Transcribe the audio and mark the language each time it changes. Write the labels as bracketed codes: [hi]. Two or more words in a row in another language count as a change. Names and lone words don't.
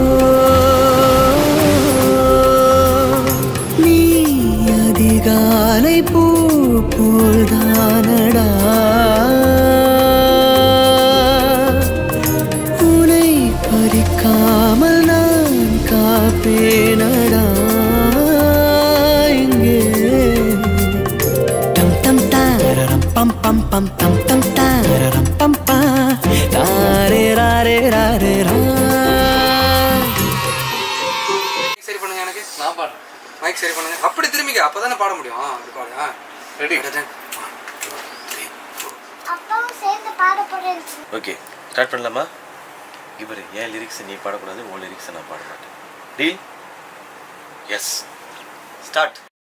[ta] நீ அதிகாலை பூ போல்தானடா உனை பறிக்காமல் நான் காப்பேனடா இங்கே tam tam tararam pam pam pam tam tam tararam pam pa rare rare rare ra சரி பண்ணுங்க எனக்கு நான் பாடுறேன் மைக் சரி பண்ணுங்க அப்படி திரும்பிக்க அப்பதானே பாட முடியும் அப்படி பாடு ரெடி அப்பாவும் சேர்ந்து பாட போறேன். [en] okay start [ta] பண்ணலாமா இவரு ஏன் லிரிக்ஸ் நீ பாடக்கூடாது உன் லிரிக்ஸ் நான் பாட மாட்டேன் [en] deal yes start